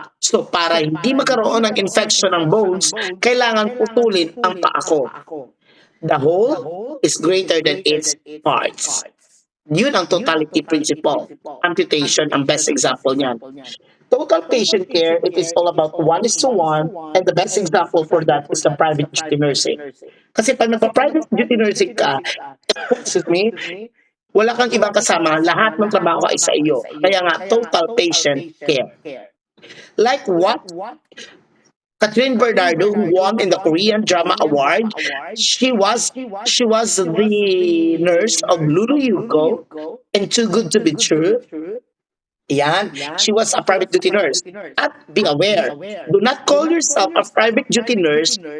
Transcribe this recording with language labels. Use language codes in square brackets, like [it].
[tl] So, para hindi magkaroon ng infection ng bones, kailangan putulin ang paa ko. [en] The whole is greater than its parts. [tl] Yun ang totality principle. Amputation ang best example niyan. [en] Total patient care, it is all about 1:1, and the best example for that is the private duty nursing. [tl] Kasi pag nagpa-private duty nursing ka, [en] excuse me, [tl] wala kang ibang kasama, lahat ng trabaho ay sa iyo. Kaya nga, [en] total patient care. Like what Catherine Bernardo, who won in the Korean Drama Award, she was the nurse of Lulu Yuko in Too Good to Be True. Yan, she was a private duty nurse. At be aware, do not call yourself a private duty nurse.